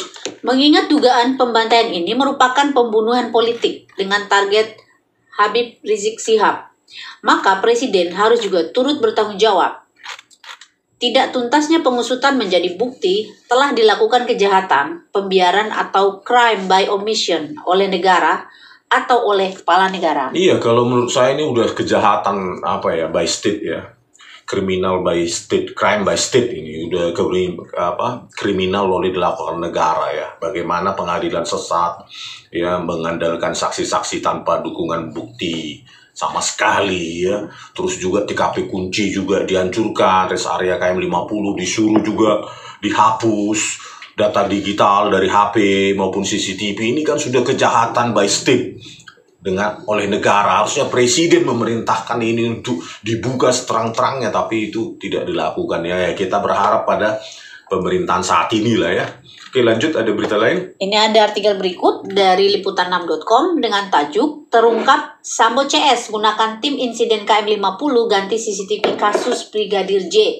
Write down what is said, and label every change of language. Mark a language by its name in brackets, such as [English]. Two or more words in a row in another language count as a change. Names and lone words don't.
[Indonesian] mengingat dugaan pembantaian ini merupakan pembunuhan politik dengan target Habib Rizik Syihab, maka Presiden harus juga turut bertanggung jawab. Tidak tuntasnya pengusutan menjadi bukti telah dilakukan kejahatan, pembiaran atau [English] crime by omission [Indonesian] oleh negara atau oleh kepala negara. Iya, kalau menurut saya ini udah kejahatan [English] by state [Indonesian] ya. [English] Criminal by state, crime by state [Indonesian] ini udah kriminal oleh dilakukan negara ya. Bagaimana pengadilan sesat ya, mengandalkan saksi-saksi tanpa dukungan bukti sama sekali ya. Terus juga TKP kunci juga dihancurkan, [English] rest area [Indonesian] KM50 disuruh juga dihapus, data digital dari HP maupun CCTV. Ini kan sudah kejahatan [English] by state [Indonesian] oleh negara. Harusnya Presiden memerintahkan ini untuk dibuka seterang-terangnya, tapi itu tidak dilakukan ya. Kita berharap pada pemerintahan saat ini lah ya. Oke, lanjut, ada berita lain. Ini ada artikel berikut dari liputan6.com dengan tajuk terungkap Sambo CS gunakan tim insiden KM50 ganti CCTV kasus Brigadir J.